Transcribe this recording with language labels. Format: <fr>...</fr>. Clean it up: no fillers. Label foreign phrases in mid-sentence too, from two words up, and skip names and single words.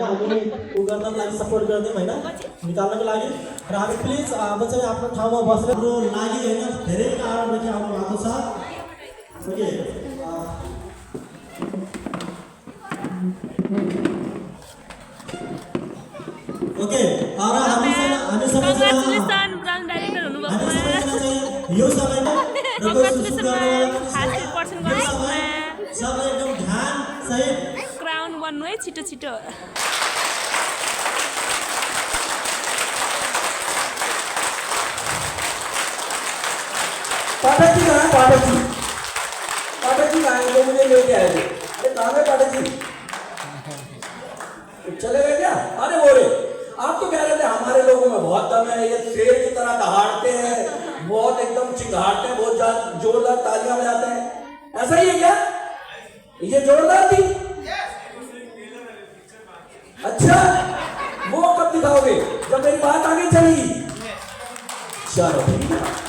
<ne>हामीले उ गर्नको लागि सपोर्ट गर्दैछौँ होइन निकाल्नको लागि र हामी प्लिज अब चाहिँ आफ्नो ठाउँमा बसेर हाम्रो लागि होइन धेरै कारणदेखि आउनु भएको छ</ne> <en>okay okay</en> <ne>र हामी सबैजना यो समयमा सबले एकदम ध्यान सहित क्राउन बन्नु है छिटो छिटो</ne> <hi>पाठक जी कहाँ है पाठक जी कहाँ है जो मुझे लेके आए थे अरे कहाँ है पाठक जी चले गए क्या अरे बोले आप तो कह रहे थे हमारे लोगों में बहुत दम है ये शेर की तरह दहाड़ते हैं बहुत एकदम चिंगाड़ते हैं बहुत जोरदार तालियां बजाते हैं ऐसा ही है क्या ये जोरदार थी अच्छा वो कब दिखाओगे जब मेरी बात आगे चलेगी चलो ठीक है</hi>